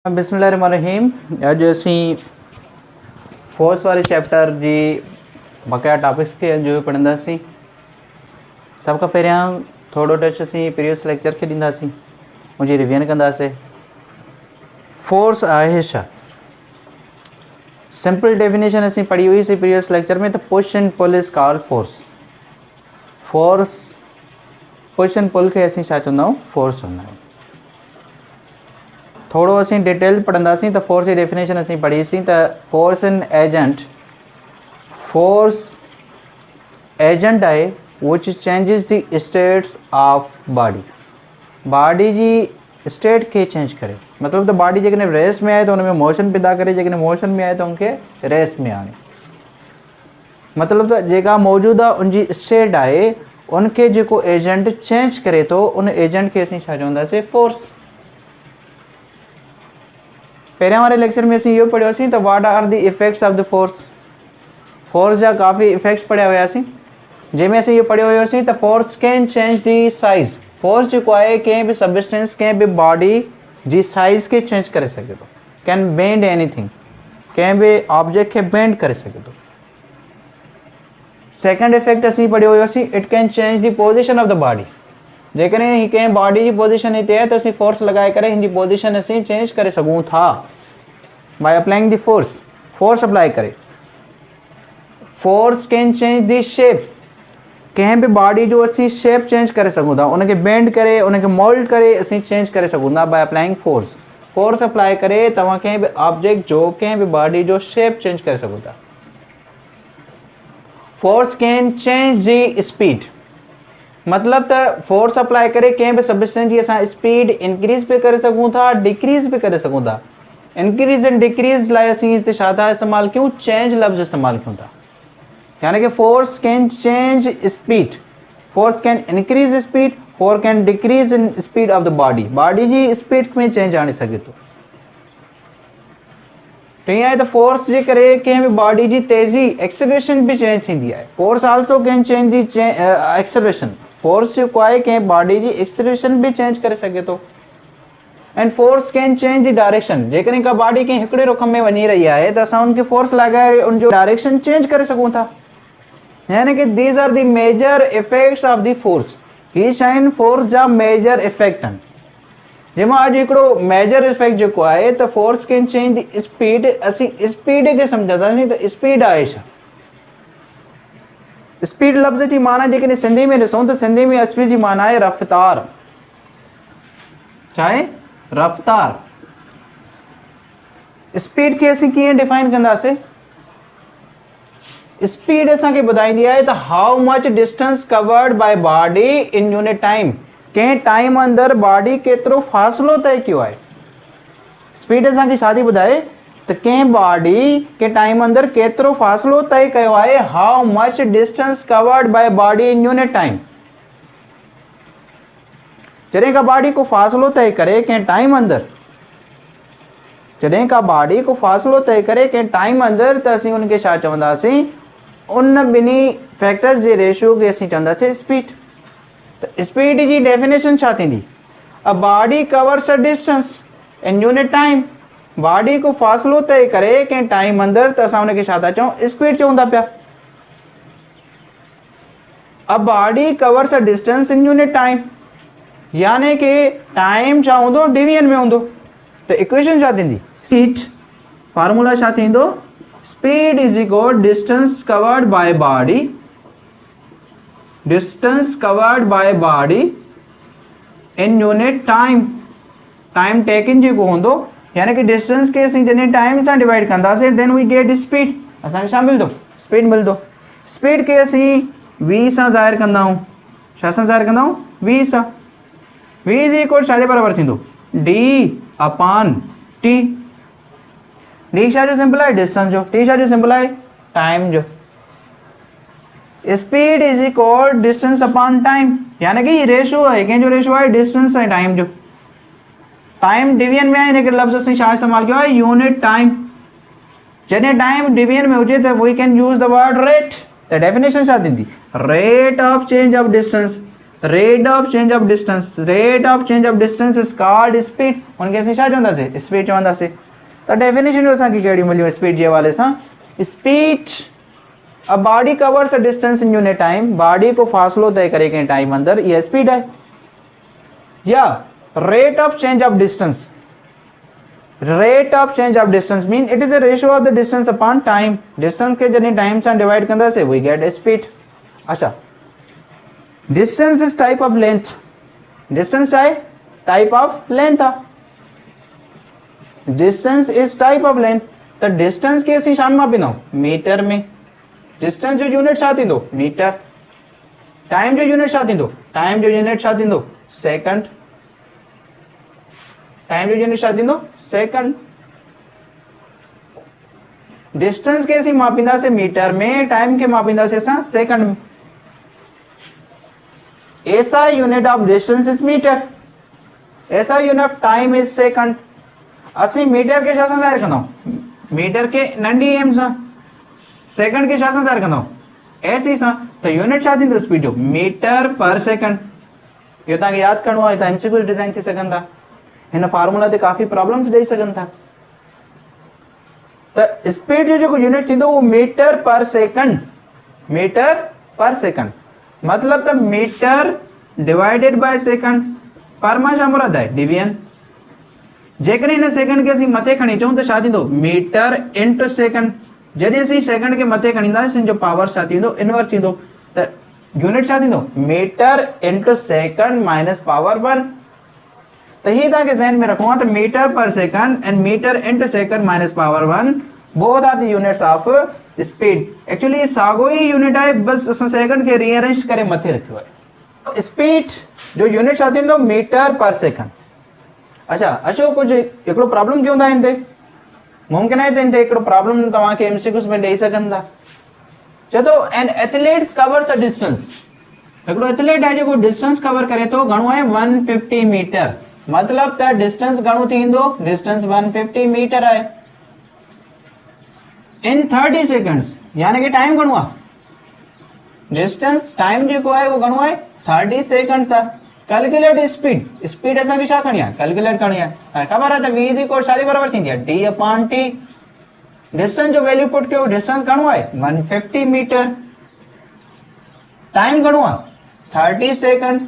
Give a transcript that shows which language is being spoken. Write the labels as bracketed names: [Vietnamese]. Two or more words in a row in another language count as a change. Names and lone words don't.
[Sindhi] बिस्मिल्लाहिर्रहमानिर्रहीम। अज असी फोर्स वाले चैप्टर जी बकाया टॉपिक्स के जो पढ़ंदासीं। सब का पहिरियां थोड़ो टच असी [English] previous lecture [Sindhi] के ॾींदासीं, मुझे रिवीजन कंदासीं। फोर्स आहे छा? [English] simple definition [Sindhi] असी पढ़ी हुई सी [English] previous lecture [Sindhi] में। [English] तो push and pull is called force. force push and pull [Sindhi] के असी छा चवंदा आहियूं? फोर्स चवंदा आहियूं। थोड़ो असी डिटेल पढ़ंदासीं। तो फोर्स की डेफिनेशन असी पढ़ीसीं। तो [English] force agent [Sindhi] आहे [English] which changes the states of body. [Sindhi] बॉडी जी स्टेट के चेंज करे, मतलब तो बॉडी जेकॾहिं रेस्ट में आहे तो उनमें मोशन पैदा करे, जेकॾहिं मोशन में आहे तो उनके रेस्ट में आणे। मतलब तो जेका मौजूदा उनकी स्टेट आहे उनके जेको एजेंट चेंज करे तो उन एजेंट के असीं छा चवंदासीं? फोर्स। पहिरियां वारे लेक्चर में असीं इहो पढ़ियोसीं तो [English] what are the effects of the force. [Sindhi] फोर्स जा काफ़ी इफेक्ट्स पढ़िया हुआसीं, जंहिंमें असीं इहो पढ़ियो हुयोसीं त [English] force can change the size. [Sindhi] फोर्स जेको आहे कंहिं बि सबस्टेंस, कंहिं बि बॉडी जी साइज़ के चेंज करे सघे थो। [English] can bend anything, [Sindhi] कंहिं बि ऑब्जेक्ट खे बेंड करे सघे थो। [English] second effect [Sindhi] असीं पढ़ियो हुयोसीं, [English] it can change the position of the body. [Sindhi] जेकॾहिं ही कंहिं बॉडी जी पोजिशन हिते आहे तो असीं फोर्स लॻाए करे हिन जी पोजिशन असीं चेंज करे सघूं था [English] by applying the force [Sindhi] अप्लाई करे। [English] force can change the shape. [Sindhi] कंहिं बि बॉडी जो असीं शेप चेंज करे सघूं था, उनखे बेंड करे, उनखे मोल्ड करे असीं चेंज करे सघूं था [English] by applying force. force apply [Sindhi] करे तव्हां कंहिं बि ऑब्जेक्ट जो, कंहिं बि बॉडी जो [English] shape change [Sindhi] करे सघो था। [English] force can change the speed. [Sindhi] मतलब त [English] force apply [Sindhi] करे कंहिं बि सबस्टेंस जी असां [English] speed increase [Sindhi] भी करे सघूं था, डिक्रीज भी करे सघूं था। [English] increase and decrease [Sindhi] लाइ असीं हिते छा था इस्तेमालु कयूं? चेंज लफ़्ज़ इस्तेमालु कयूं था। [English] यानी कि force can change speed, force can increase speed, force can decrease in speed of the body. [Sindhi] बॉडी जी स्पीड में चेंज आणे सघे थो। टीअं आहे त फोर्स जे करे कंहिं बि बॉडी जी तेज़ी एक्सेलरेशन भी चेंज थींदी आहे। [English] force also can change the acceleration. [Sindhi] फोर्स जेको आहे कंहिं बॉडी जी एक्सेलरेशन भी चेंज करे सघे थो। [English] and force can change the direction. [Sindhi] जेकॾहिं का बॉडी कंहिं हिकिड़े रुख में वञी रही आहे त असां उनखे फोर्स लॻाए उनजो [English] direction change [Sindhi] करे सघूं था। [English] यानी कि these are the major effects of the force. [Sindhi] ही शयूं फोर्स जा [English] major effect [Sindhi] आहिनि, जंहिंमां अॼु हिकिड़ो [English] major effect [Sindhi] जेको आहे त [English] force can change the speed. [Sindhi] असीं स्पीड खे सम्झंदासीं त स्पीड आहे छा? स्पीड लफ़्ज़ जी माना जेकॾहिं सिंधी में ॾिसूं त सिंधी में स्पीड जी माना आहे रफ़्तार। छा आहे? रफ़्तार। स्पीड के असीं कीअं डिफाइन कंदासीं? स्पीड असांखे ॿुधाईंदी आहे त [English] how much distance covered by body in unit time. [Sindhi] कंहिं टाइम अंदरि बॉडी केतिरो फ़ासिलो तय कयो आहे। स्पीड असांखे छा थी ॿुधाए त कंहिं बॉडी के टाइम अंदरि केतिरो फ़ासिलो तय कयो आहे। [English] how much distance covered by body in unit time. [Sindhi] जॾहिं का बॉडी को फ़ासिलो तय करे कंहिं टाइम अंदरि, जॾहिं का बॉडी को फ़ासिलो तय करे कंहिं टाइम अंदरि त असीं उनखे छा चवंदासीं? उन ॿिन्ही फैक्टर्स जे रेशियो खे असीं चवंदासीं स्पीड। त स्पीड जी डेफिनेशन छा थींदी? [English] a body covers a distance in unit time. [Sindhi] बॉडी को फ़ासिलो तय करे कंहिं टाइम अंदरि त असां उनखे छा था चऊं? स्पीड चऊं था पिया। [English] a body covers a distance in unit time, [Sindhi] यानी कि टाइम छा हूंदो? डिवीजन में हूंदो। त इक्वेशन छा थींदी? [English] speed formula [Sindhi] छा थींदो? [English] speed is equal distance covered by body, distance covered by body in unit time. time taken [Sindhi] जेको हूंदो, यानी कि डिस्टेंस के असीं जॾहिं टाइम सां डिवाइड कंदासीं [English] then we get speed. [Sindhi] असांखे छा मिलंदो? स्पीड मिलंदो। स्पीड के असीं v सां ज़ाहिर कंदा आहियूं। छा सां ज़ाहिर कंदा आहियूं? v सां। v इज इक्वल छा जे बराबरि थींदो? d अपॉन t। d छा जो सिंपल आहे? डिस्टेंस जो। t छा जो सिंपल आहे? टाइम जो। [English] speed is equal distance upon time, [Sindhi] यानी कि रेशियो आहे। कंहिंजो रेशियो आहे? डिस्टेंस ऐं टाइम जो। टाइम डिवीजन में आहे, हिन करे लफ़्ज़ असीं छा इस्तेमालु कयो आहे? [English] unit time. [Sindhi] जॾहिं टाइम डिवीजन में हुजे त [English] we can use the word rate. [Sindhi] त डेफिनेशन छा थींदी? [English] rate of change of distance. rate of change of distance, rate of change of distance is called speed. [Sindhi] उनके असीं छा चवंदासीं, स्पीड चवंदासीं। त डेफिनेशन जो असांखे कहिड़ी मिलियूं स्पीड जे हवाले सां, [English] speed a body covers a distance in unit time, [Sindhi] बॉडी को फासलो तय करे कंहिं टाइम अंदर, [Hindi] ये स्पीड है। [English] या rate of change of distance, rate of change of distance mean it is a ratio of the distance upon time, [Sindhi] डिस्टेंस के जॾहिं टाइम सां डिवाइड कंदासीं [English] we get speed. अच्छा, distance is type of length, [Sindhi] डिस्टेंस आहे [English] type of length आहे, distance is type of length. [Sindhi] त डिस्टेंस खे असीं छा में मापींदा, मीटर में। डिस्टेंस जो यूनिट छा थींदो, मीटर। टाइम जो यूनिट छा थींदो, टाइम जो यूनिट छा थींदो, सेकंड। टाइम जो यूनिट छा थींदो, सेकंड। डिस्टेंस खे असीं मापींदासीं मीटर में, टाइम खे मापींदासीं असां सेकंड में। [English] SI unit of distance is meter, SI unit of time is second. [Sindhi] असीं मीटर खे छा सां ज़ाहिर कंदाऊं, मीटर खे नंढी एम सां, सेकंड खे छा सां ज़ाहिर कंदाऊं, एसी सां। त यूनिट छा थींदो स्पीड जो, [English] meter per second. [Sindhi] इहो तव्हांखे यादि करिणो आहे, तव्हां एमसीक्यू डिज़ाइन थी सघनि था, हिन फार्मूला ते काफ़ी प्रॉब्लम्स ॾेई सघनि था। त स्पीड जो जेको यूनिट थींदो उहो [English] meter per second, meter per second. [Sindhi] मतलब त [English] meter divided by second, [Sindhi] पर मां छा मुराद आहे, डिवीजन। जेकॾहिं हिन सेकंड खे असीं मथे खणी अचूं त छा थींदो, [English] meter into second. [Sindhi] जॾहिं असीं सेकंड खे मथे खणी ईंदासीं जो पावर छा थींदो, इनवर्स थींदो। त यूनिट छा थींदो, [English] meter into second minus power 1. [Sindhi] त हीअ तव्हांखे ज़हन में रखणो आहे त [English] meter per second and meter into second minus power 1 both are the units of speed. [Sindhi] एक्चुअली साॻियो ई यूनिट आहे, बस असां सेकंड खे रीअरेंज करे मथे रखियो आहे। स्पीड जो यूनिट छा थींदो, [English] meter per second. [Sindhi] अच्छा, अचो कुछ हिकिड़ो प्रॉब्लम कयूं था हिन ते। मुमकिन आहे त हिन ते हिकिड़ो प्रॉब्लम तव्हांखे एमसीक्यूज़ में ॾेई सघनि था। चए थो [English] an athlete covers a distance, [Sindhi] हिकिड़ो एथलीट आहे जेको [English] distance cover [Sindhi] करे थो, घणो आहे 150 मीटर। मतलब त डिस्टेंस घणो थींदो, डिस्टेंस 150 मीटर आहे [English] in 30 seconds, [Sindhi] यानी कि टाइम घणो आहे, डिस्टेंस टाइम जेको आहे उहो घणो आहे 30 सेकंड्स आहे। [English] calculate speed, [Sindhi] स्पीड असांखे छा करणी आहे, कैलकुलेट करणी आहे। ख़बर आहे त v जी कोड छाजे बराबर थींदी आहे, d अपॉन t। डिस्टेंस जो [English] value put [Sindhi] कयो, डिस्टेंस घणो आहे 150 मीटर, टाइम घणो आहे 30 सेकंड।